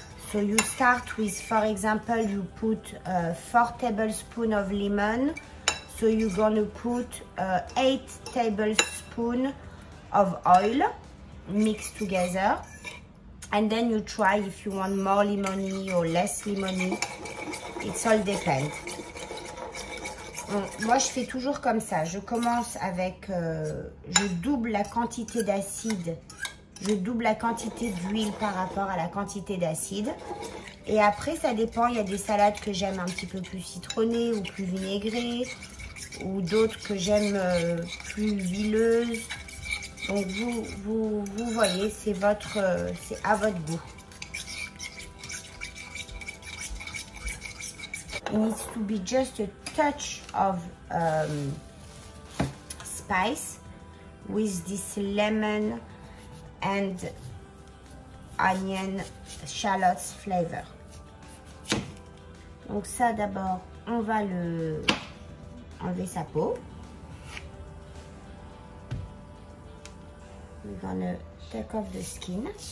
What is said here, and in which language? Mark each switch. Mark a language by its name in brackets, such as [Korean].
[English] So you start with, for example, you put 4 tablespoons of lemon. So you're gonna put 8 tablespoons of oil mixed together. And then you try if you want more lemony or less lemony. It's all depend. [French] Moi, je fais toujours comme ça. Je commence avec, je double la quantité d'acide. Je double la quantité d'huile par rapport à la quantité d'acide. Et après, ça dépend. Il y a des salades que j'aime un petit peu plus citronnées ou plus vinaigrées. Ou d'autres que j'aime plus huileuses. Donc, vous voyez, c'est à votre goût. [English] It needs to be just a touch of spice with this lemon and onion shallots flavor. [French] Donc ça d'abord, on va enlever sa peau. [English] We're gonna take off the skin.